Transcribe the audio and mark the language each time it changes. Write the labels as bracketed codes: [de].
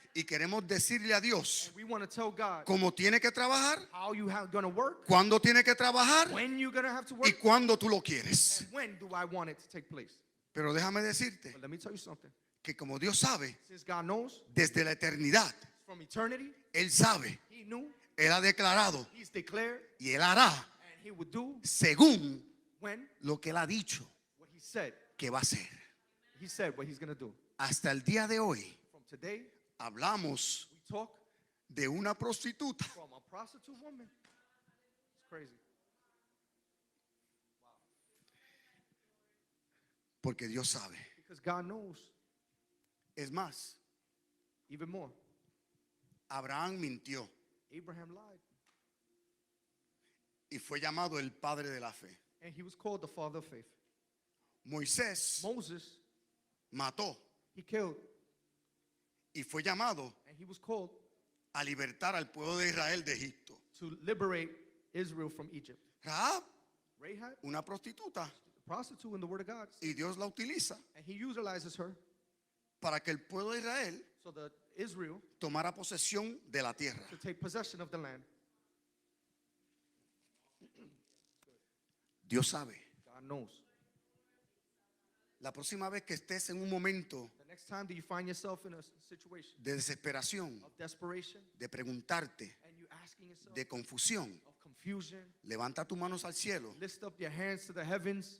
[es] Y queremos decirle a Dios [en] And we want to tell God [es] cómo tiene que trabajar, [en] how you going to work, [es] cuándo tiene que trabajar [en] when you're going to have to [es] y [en] work, [es] cuándo tú lo quieres. [en] and when do I want it to take place. [es] Pero déjame decirte [en] But let me tell you something. [es] que como Dios sabe, [en] Since God knows [es] desde la eternidad, [en] from eternity, [es] Él sabe, [en] He knew, [es] Él ha declarado [en] He's declared, [es] y Él hará [en] and He would do [es] según [en] when [es] lo que Él ha dicho [en] what He said. [es] que va a hacer. [en] He said what He's going to do. [es] Hasta el día de hoy [en] From today, [es] hablamos [en] we talk [es] de una prostituta [en] from a prostitute woman. It's crazy. [es] porque Dios sabe. [en] Because God knows [es] Es más, [en] even more. [es] Abraham mintió [en] Abraham lied, [es] y fue llamado el padre de la fe. [en] and he was called the father of faith. [es] Moisés [en] Moses, [es] mató [en] he killed, [es] y fue llamado [en] and he was called [es] a libertar al pueblo de Israel de Egipto. [en] to liberate Israel from Egypt. [es] Rahab, [en] Rahab, [es] una prostituta, [en] the prostitute in the Word of God, [es] y Dios la utiliza [en] and he utilizes her [es] para que el pueblo de Israel [en] so that Israel [es] tomara posesión de la tierra. [en] to take possession of the land. [es] Dios sabe. [en] God knows. [es] La próxima vez que estés en un momento [en] The next time that you find yourself in a situation [es] de desesperación, [en] of desperation [es] de preguntarte, [en] and you asking yourself [es] de confusión, [en] of confusion, [es] levanta tus manos al cielo [en] lift up your hands to the heavens